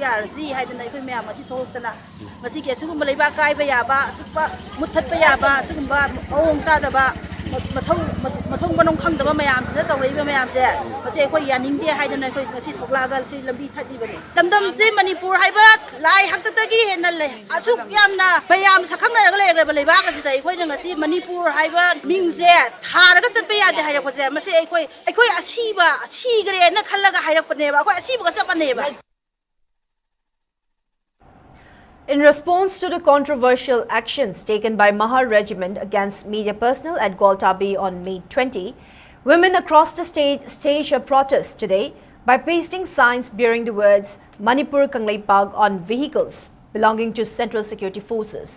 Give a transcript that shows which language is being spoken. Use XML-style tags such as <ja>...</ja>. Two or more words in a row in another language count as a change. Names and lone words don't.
<mni>ꯌꯥꯔꯁꯤ ꯍꯥꯏꯗꯅ ꯑꯩꯈꯣꯏ ꯃꯌꯥꯝ ꯑꯁꯤ ꯊꯣꯛꯂꯛꯇꯅ ꯃꯁꯤꯒꯤ ꯑꯁꯤꯒꯨꯝꯕ ꯂꯩꯕꯥꯛ ꯀꯥꯏꯕ ꯌꯥꯕ ꯑꯁꯨꯛꯄ ꯃꯨꯠꯊꯠꯄ ꯌꯥꯕ ꯑꯁꯤꯒꯨꯝꯕ ꯃꯑꯣꯡ ꯆꯥꯗꯕ ꯃꯊꯧ ꯃꯅꯨꯡ ꯈꯪꯗꯕ ꯃꯌꯥꯝꯁꯤꯅ ꯇꯧꯔꯛꯏꯕ ꯃꯌꯥꯝꯁꯦ ꯃꯁꯤ ꯑꯩꯈꯣꯏ ꯌꯥꯅꯤꯡꯗꯦ ꯍꯥꯏꯗꯅ ꯑꯩꯈꯣꯏ ꯉꯁꯤ ꯊꯣꯛꯂꯛꯑꯒ ꯁꯤ ꯂꯝꯕꯤ ꯊꯠꯂꯤꯕꯅꯤ ꯂꯝꯗꯝꯁꯤ ꯃꯅꯤꯄꯨꯔ ꯍꯥꯏꯕ ꯂꯥꯏ ꯍꯥꯛꯇꯛꯇꯒꯤ ꯍꯦꯟꯅ ꯂꯩ ꯑꯁꯨꯛ ꯌꯥꯝꯅ ꯃꯌꯥꯝ ꯁꯛꯈꯪꯅꯔꯒ ꯂꯩꯔꯕ ꯂꯩꯕꯥꯛ ꯑꯁꯤꯗ ꯑꯩꯈꯣꯏꯅ ꯉꯁꯤ ꯃꯅꯤꯄꯨꯔ ꯍꯥꯏꯕ ꯃꯤꯡꯁꯦ ꯊꯥꯔꯒ ꯆꯠꯄ ꯌꯥꯗꯦ ꯍꯥꯏꯔꯛꯄꯁꯦ ꯃꯁꯤ ꯑꯩꯈꯣꯏ ꯑꯁꯤꯕ ꯁꯤꯒ꯭ꯔꯦꯅ ꯈꯜꯂꯒ ꯍꯥꯏꯔꯛꯄꯅꯦꯕ ꯑꯩꯈꯣꯏ ꯑꯁꯤꯕꯒ ꯆꯞ ꯃꯥꯟꯅꯩꯕ.</mni> <en>In response to the controversial actions taken by Mahar Regiment against media personnel at Gwaltabi on May 20, women across the state staged a protest today by pasting signs bearing the words Manipur Kangleipag on vehicles belonging to Central Security Forces.</en>